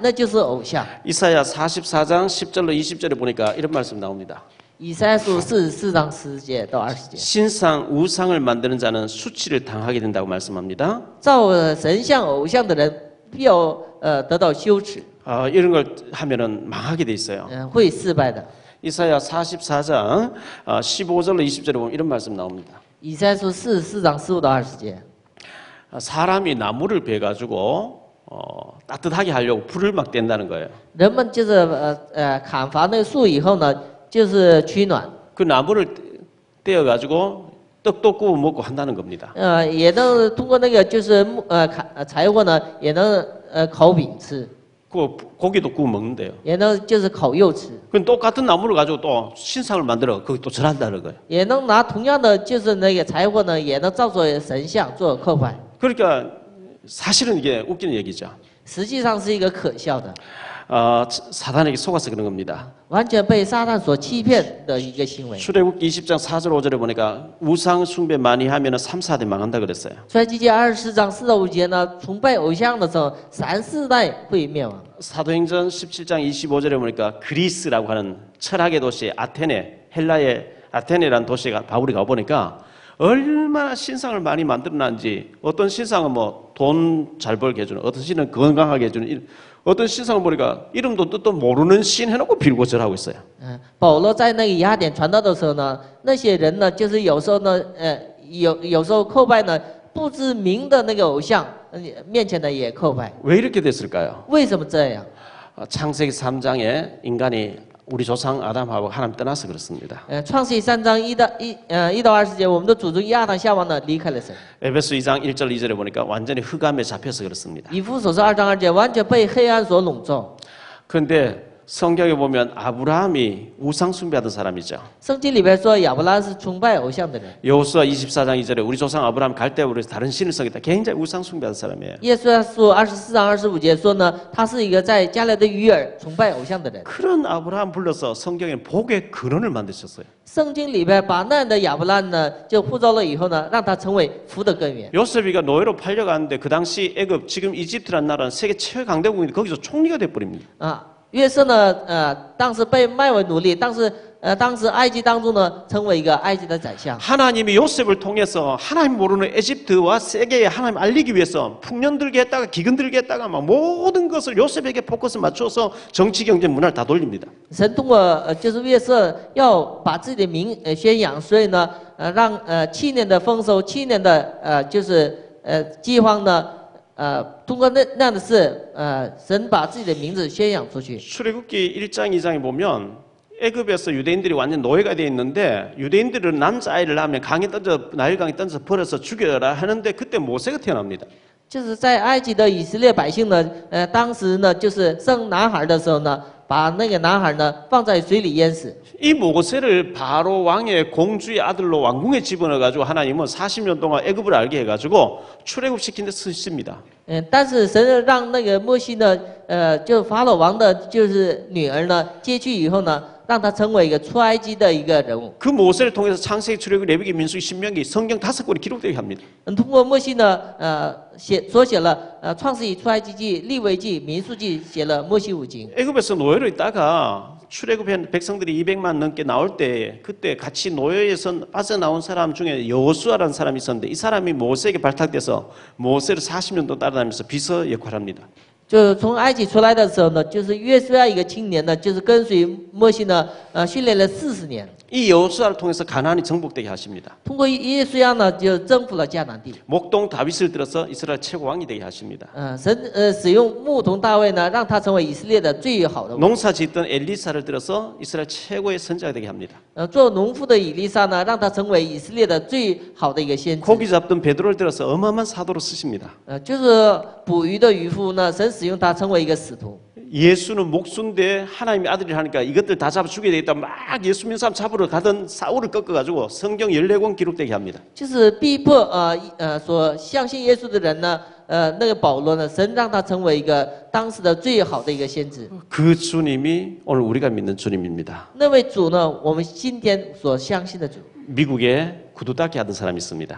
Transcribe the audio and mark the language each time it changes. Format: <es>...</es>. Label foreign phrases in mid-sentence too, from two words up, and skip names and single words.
<ko>이사야 44장 10절로 20절에 보니까 이런 말씀 나옵니다.</ko> <zh>以赛亚书44章10节到20节，</zh> <ko>신상 우상을 만드는 자는 수치를 당하게 된다고 말씀합니다.</ko> <zh>造神像偶像的人必要得到羞耻，</zh> <ko>이런 걸 하면은 망하게 돼 있어요.</ko> <zh>会失败的。</zh> <ko>이사야 44장 15절로 20절에 보면 이런 말씀 나옵니다.</ko> <zh>以赛亚书44章15到20节，</zh> <ko>사람이 나무를 베가지고 따뜻하게 하려고 불을 막 댄다는 거예요.</ko> <zh>人们就是砍伐那个树以后呢，就是取暖，</zh> <ko>그 나무를 떼어가지고 떡도 구워 먹고 한다는 겁니다.</ko> <zh>也能通过那个就是柴火呢，也能烤饼吃，</zh> <ko>그 고기도 구워 먹는데요.</ko> <zh>也能就是烤肉吃，</zh> <ko>그 똑같은 나무를 가지고 또 신상을 만들어 거기 또 절한다는 거예요.</ko> <zh>也能拿同样的就是那个柴火呢，也能造作神像做刻块。</zh> <ko>그러니까 사실은 이게 웃기는 얘기죠.</ko> <zh>实际上是一个可笑的，</zh> <ko>사단에게 속아서 그런 겁니다.</ko> <zh>完全被撒旦所欺骗的一个行为。</zh> <ko>출애굽기 20장 4절 5절에 보니까 우상 숭배 많이 하면은 3, 4대 망한다 그랬어요.</ko> <zh>出埃及记24章4到5节呢，崇拜偶像的时候，3、4代会灭亡。</zh> <ko>사도행전 17장 25절에 보니까 그리스라고 하는 철학의 도시 아테네, 헬라의 아테네라는 도시에 바울이 가보니까 얼마나 신상을 많이 만들어놨는지, 어떤 신상은 뭐 돈 잘 벌게 해주는, 어떤 신은 건강하게 해주는, 어떤 신상을 보니까 이름도 뜻도 모르는 신 해놓고 빌고 절하고 있어요.</ko> <zh>保罗在那个雅典传道的时候呢，那些人呢，就是有时候呢，有时候叩拜呢不知名的那个偶像，面前呢也叩拜。</zh> <ko>왜 이렇게 됐을까요?</ko> <zh>为什么这样？</zh> <ko>창세기 3장에 인간이 우리 조상 아담하고 하나님 떠나서 그렇습니다.</ko> <zh>创世记3章1到20节，我们的祖宗亚当夏娃呢离开了神。</zh> <ko>에베소 2장 1절 2절에 보니까 완전히 흑암에 잡혀서 그렇습니다.</ko> <zh>以弗所书2章2节，完全被黑暗所笼罩。</zh> <ko>그런데 성경에 보면 아브라함이 우상 숭배하던 사람이죠.</ko> <zh>圣经里边说亚伯拉是崇拜偶像的人。</zh> <ko>여호수아 24장 2절에 우리 조상 아브라함 갈대우르에서 다른 신을 섬겼다. 굉장히 우상 숭배하던 사람이에요.</ko> <zh>耶稣要书24章25节说呢，他是一个在加勒的鱼饵崇拜偶像的人。</zh> <ko>그런 아브라함 불러서 성경에 복의 근원을 만드셨어요.</ko> <zh>圣经里边把那样的亚伯拉呢，就呼召了以后呢，让他成为福的根源。</zh> <ko>요셉이가 노예로 팔려가는데 그 당시 애굽, 지금 이집트라는 나라는 세계 최강대국인데 거기서 총리가 돼버립니다.</ko> <zh>约瑟呢，当时被卖为奴隶，当时埃及当中呢，成为一个埃及的宰相。</zh> <ko>하나님이 요셉을 통해서 하나님 모르는 에집트와 세계에 하나님 알리기 위해서 풍년 들게 했다가 기근 들게 했다가 막 모든 것을 요셉에게 포커스 맞춰서 정치 경제 문화를 다 돌립니다.</ko> <zh>神通过就是约瑟要把自己的名宣扬，所以呢，让7年的丰收，7年的就是饥荒呢。通过那样的事，神把自己的名字宣扬出去。</zh> <ko>출애굽기 1장 2장에 보면 애굽에서 유대인들이 완전 노예가 돼 있는데 유대인들은 남자아이를 낳으면 나일강에 던져 버려서 죽여라 하는데 그때 모세가 태어납니다.</ko> <zh>就是在埃及的以色列百姓呢，当时呢，就是生男孩的时候呢，把那个男孩呢放在水里淹死。</zh> <ko>이 모세를 바로 왕의 공주의 아들로 왕궁에 집어넣어가지고 하나님은 40년 동안 애굽을 알게 해가지고 출애굽시킨 데 쓰십니다.</ko> <zh>但是神让那个摩西呢，就法老王的就是女儿呢接去以后呢，让他成为一个出埃及的一个人物。</zh> <ko>그 모세를 통해서 창세기, 출애굽기, 레위기, 민수기, 신명기 성경 5권이 기록되게 합니다.</ko> <zh>通过摩西呢，所写了创世纪、出埃及记、利未记、民数记，写了摩西五经。</zh> <ko>애굽에서 노예로 있다가 출애굽한 백성들이 200만 넘게 나올 때 그때 같이 노예에서 빠져나온 사람 중에 여호수아라는 사람이 있었는데 이 사람이 모세에게 발탁돼서 모세를 40년 동안 따라다니면서 비서 역할을 합니다.</ko> <zh>就从埃及出来的时候呢，就是约书亚一个青年呢，就是跟随摩西呢，训练了40年。</zh> <ko>이 여호수아를 통해서 가나안이 정복되게 하십니다.</ko> <zh>通过约书亚呢，就征服了迦南地。</zh> <ko>목동 다윗을 들어서 이스라엘 최고 왕이 되게 하십니다.</ko> <zh>神使用牧童大卫呢，让他成为以色列的最好的王。</zh> <ko>농사 짓던 엘리사를 들어서 이스라엘 최고의 선자가 되게 합니다.</ko> <zh>做农夫的以利沙呢，让他成为以色列的最好的一个先知。</zh> <ko>고기 잡던 베드로를 들어서 어마어마한 사도로 쓰십니다.</ko> <zh>就是捕鱼的渔夫呢，神使用他成为一个使徒。</zh> <ko>예수는 목수인데 하나님의 아들이 하니까 이것들 다 잡아 죽여야 되겠다. 막 예수 믿는 사람 잡으러 가던 사울을 꺾어가지고 성경 14권 기록되게 합니다.</ko> <zh>就是逼迫所相信耶稣的人呢，那个保罗呢，神让他成为一个当时的最好的一个先知。</zh> <ko>그 주님이 오늘 우리가 믿는 주님입니다.</ko> <zh>那位主呢，我们今天所相信的主。</zh> <ko>미국의 구두 닦기 하던 사람이 있습니다.</ko>